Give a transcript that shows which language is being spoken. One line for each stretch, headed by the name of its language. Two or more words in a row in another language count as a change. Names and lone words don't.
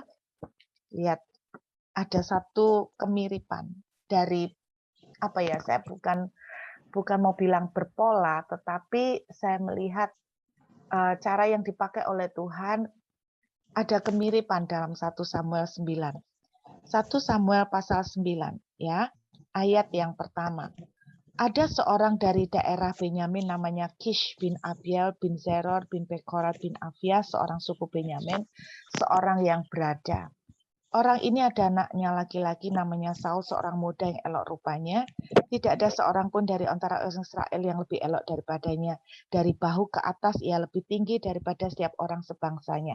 Indonesian: Lihat, ada satu kemiripan dari saya bukan mau bilang berpola, tetapi saya melihat cara yang dipakai oleh Tuhan ada kemiripan dalam 1 Samuel 9. 1 Samuel pasal 9 ya, ayat yang pertama. Ada seorang dari daerah Benyamin namanya Kish bin Abiel bin Zeror bin Bekorat bin Avia, seorang suku Benyamin, seorang yang berada. Orang ini ada anaknya laki-laki namanya Saul, seorang muda yang elok rupanya. Tidak ada seorang pun dari antara orang Israel yang lebih elok daripadanya. Dari bahu ke atas ia lebih tinggi daripada setiap orang sebangsanya.